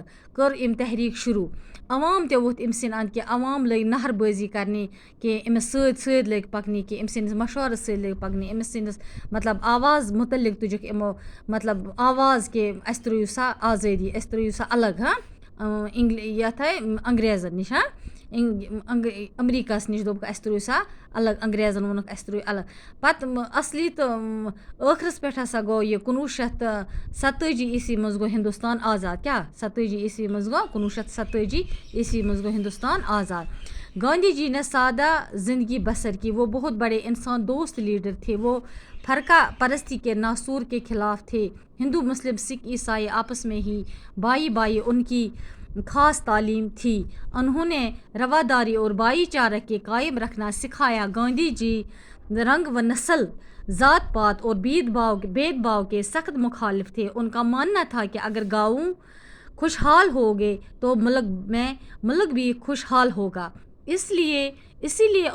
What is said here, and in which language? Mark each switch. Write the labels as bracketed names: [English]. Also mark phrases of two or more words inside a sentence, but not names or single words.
[Kashmiri] کٔر أمۍ تحریٖک شروٗع عوام تہِ ووٚتھ أمۍ سٕنٛدۍ اَنٛد کہِ عوام لٔگۍ نہر بٲزی کَرنہِ کہِ أمِس سۭتۍ لٔگۍ پَکنہِ کہِ أمۍ سٕنٛدِس مشورَس سۭتۍ لٔگۍ پَکنہِ أمِس سٕنٛدِس مطلب آواز مُتعلِق تُجکھ یِمو مطلب آواز کہِ اَسہِ ترٛٲیِو سا آزٲدی اَسہِ ترٛٲیِو سا الگ یَتھ انگریزَن نِش اَمریٖکاہَس نِش دوٚپُکھ اَسہِ ترٛٲیِو سا الگ انگریزَن ووٚنُکھ اَسہِ ترٛٲیِو الگ پَتہٕ اَصلی تہٕ ٲخرَس پٮ۪ٹھ ہسا گوٚو یہِ 1947 عیسوی منٛز گوٚو ہِندُستان آزاد کیٛاہ 27 عیسوی منٛز گوٚو 1947 عیسوی منٛز گوٚو ہِندُستان آزاد [Urdu] گاندھی جی نے سادہ زندگی بسر کی وہ بہت بڑے انسان دوست لیڈر تھے وہ فرقہ پرستی کے ناسور کے خلاف تھے ہندو مسلم سکھ عیسائی آپس میں ہی بائی ان کی خاص تعلیم تھی انہوں نے رواداری اور بھائی چارہ کے قائم رکھنا سکھایا گاندھی جی رنگ و نسل ذات پات اور بھید بھاؤ کے سخت مخالف تھے ان کا ماننا تھا کہ اگر گاؤں خوشحال ہوگے تو ملک بھی خوشحال ہوگا اسی لیے